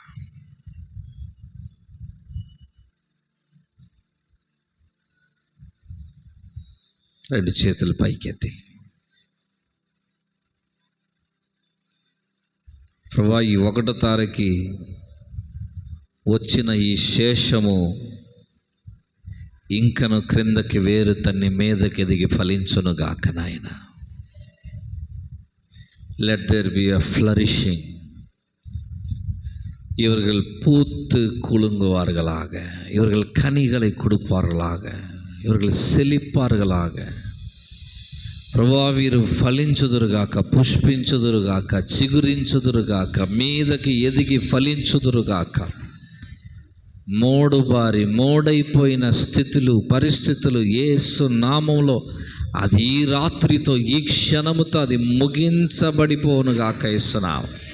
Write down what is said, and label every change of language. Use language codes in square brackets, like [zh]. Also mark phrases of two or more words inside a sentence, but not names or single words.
[te] రెండు చేతులు పైకెత్తి, ప్రభువా, ఈ 1వ తారీఖు వచ్చిన ఈ శేషము ఇంకను క్రిందకి వేరు తన్ని మీదకి ఎదిగి ఫలించునుగాక నాయన. [en] Let there be a flourishing. [ta] இவர்கள் பூத்து குலுங்குவார்களாக, இவர்கள் கனிகளை கொடுப்பார்களாக, இவர்கள் செழிப்பார்களாக. [te] ప్రభువా, వీరు ఫలించుదురుగాక, పుష్పించుదురుగాక, చిగురించుదురుగాక, మీదకి ఎదిగి ఫలించుదురుగాక. మోడుబారి మోడైపోయిన స్థితులు, పరిస్థితులు యేసు నామములో అది ఈ రాత్రితో, ఈ క్షణముతో అది ముగించబడిపోనుగాక యేసునామం.